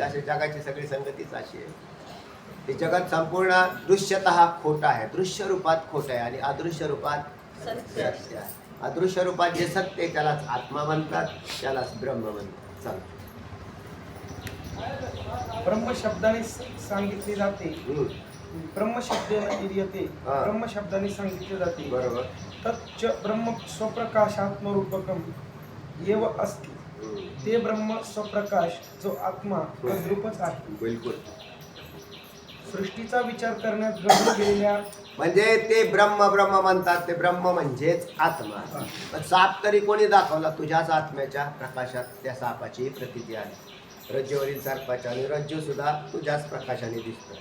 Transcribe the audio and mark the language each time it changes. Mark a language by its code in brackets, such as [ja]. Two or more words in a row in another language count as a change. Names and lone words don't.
[mr] अशी जगाची सगळी संगतीच अशी आहे. हे जगत संपूर्ण दृश्यतः खोटं आहे. दृश्य रूपात खोटं आहे आणि अदृश्य रूपात सत्य आहे. अदृश्य रूपात जे सत्य आहे त्यालाच आत्मा म्हणतात, त्यालाच ब्रह्म म्हणतात. चला. ब्रह्म शब्दाने सांगितले जाते. [sa] ब्रह्म शब्देन इर्यते. [mr] ब्रह्म शब्दाने सांगितले जाते. बरोबर. [sa] तच्च ब्रह्म स्वप्रकाशात्मरूपकम एव अस्ति. [mr] ते ब्रह्म स्वप्रकाश जो आत्मा तद्रूपच आहे. बिलकुल. सृष्टीचा विचार करण्यात गढून गेलेल्या म्हणजे ते ब्रह्म ब्रह्म म्हणतात. ते ब्रह्म म्हणजेच आत्मा. पण साप तरी कोणी दाखवला? तुझ्याच आत्म्याच्या प्रकाशात त्या सापाची प्रतीती आहे. रज्जूवरील सर्पाच्या आणि रज्जू सुद्धा तुझ्याच प्रकाशाने दिसतो.